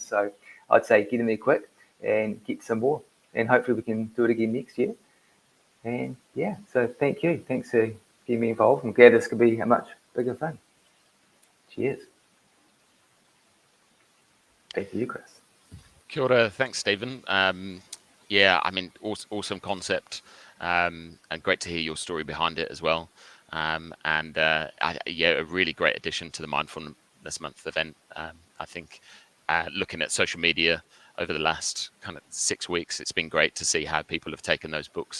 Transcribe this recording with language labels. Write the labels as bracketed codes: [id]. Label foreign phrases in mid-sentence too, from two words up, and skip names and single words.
[en] So I'd say get in there quick and get some more, and hopefully we can do it again next year. And yeah, so thank you. Thanks for getting me involved. I'm glad this could be a much bigger thing. Cheers. Back to you, Chris. [mi] Kia ora, [en] thanks, Stephen. Yeah, I mean, awesome concept, and great to hear your story behind it as well. Yeah, a really great addition to the Mindfulness Month event. I think looking at social media over the last kind of 6 weeks, it's been great to see how people have taken those books.